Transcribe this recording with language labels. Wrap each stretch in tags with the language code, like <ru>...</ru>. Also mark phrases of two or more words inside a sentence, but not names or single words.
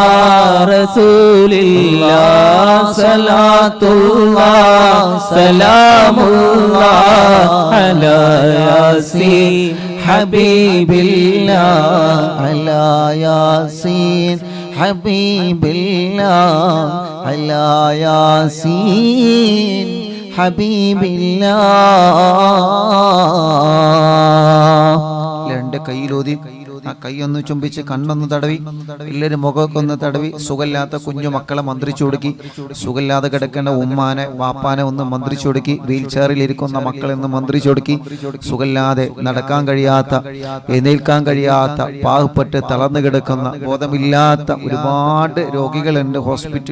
<ar>رسول الله صلاة الله سلام الله على ياسين حبيب الله على ياسين حبيب الله على ياسين حبيب</ar> <ml>الله രണ്ട് കൈയിലൂതി ആ കൈയൊന്ന് ചുംബിച്ച് കണ്ണൊന്ന് തടവി എല്ലാവരും മുഖമൊക്കെ ഒന്ന് തടവി സുഖമില്ലാത്ത കുഞ്ഞു മക്കളെ മന്ത്രിച്ചു കൊടുക്കി സുഖമില്ലാതെ കിടക്കേണ്ട ഉമ്മാനെ വാപ്പാനെ ഒന്ന് മന്ത്രിച്ചു കൊടുക്കി വീൽ ചെയറിൽ ഇരിക്കുന്ന മക്കളെ ഒന്ന് മന്ത്രിച്ചു കൊടുക്കി സുഖമില്ലാതെ നടക്കാൻ കഴിയാത്ത എഴുന്നേൽക്കാൻ കഴിയാത്ത പാവപ്പെട്ട് തളർന്നു കിടക്കുന്ന ബോധമില്ലാത്ത ഒരുപാട് രോഗികളുണ്ട് ഹോസ്പിറ്റൽ</ml>